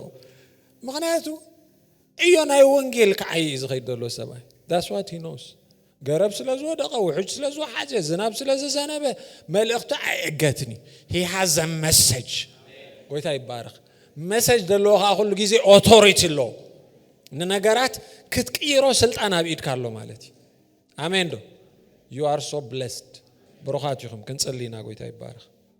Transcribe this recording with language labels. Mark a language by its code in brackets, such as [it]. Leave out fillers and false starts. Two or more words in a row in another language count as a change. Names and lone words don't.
[ti] ምክንያቱ እዩ ናይ ወንጌል ከዓይ ዝኸይደሎ ሰባይ [en] that's what he knows [ti] ገረብ ስለዝወደቀ ውሕጅ ስለዝወሓጀ ዝናብ ስለዝዘነበ መልእክቱ አይገትኒ [en] he has a message [ti] ጎይታ ይባረክ message ደሎኻ [am] ሁሉ ጊዜ [ti] authority ሎ ነገራት ክትቀይሮ ስልጣን አብኢድ ካሎ ማለት አሜን ዶ [en] you are so blessed [ti] ብሩኻት ይኹም ክንጽልይና ጎይታ ይባረክ